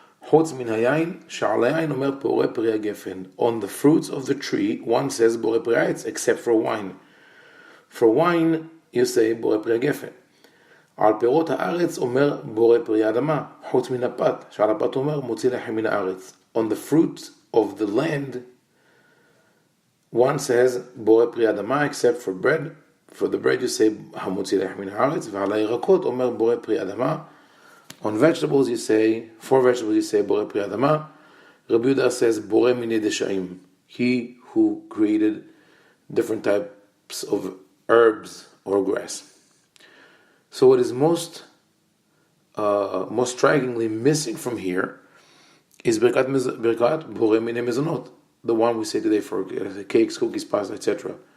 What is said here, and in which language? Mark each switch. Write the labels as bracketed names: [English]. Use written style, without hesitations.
[Hebrew] חוץ מן היין, שעל היין אומר פורה פרי הגפן. [English] On the fruits of the tree, one says [Hebrew] בורא פרי העץ, [English] except for wine. For wine, you say [Hebrew] בורא פרי הגפן. על פירות הארץ אומר בורא פרי האדמה, חוץ מן הפת, שעל הפת אומר מוציא לחם מן הארץ. [English] On the fruits of the land, one says [Hebrew] בורא פרי האדמה, [English] except for bread. For the bread, you say [Hebrew] המוציא לחם מן הארץ, ועל הירקות אומר בורא פרי אדמה. [English] On vegetables, you say, for vegetables, you say, [Hebrew] Borei Pri Adama. [English] rabbi-ovadia says, [Hebrew] Borei Minei Deshaim. [English] He who created different types of herbs or grass. So what is most strikingly missing from here is Birkat Borei Minei Mezonot, the one we say today for cakes, cookies, pasta, etc.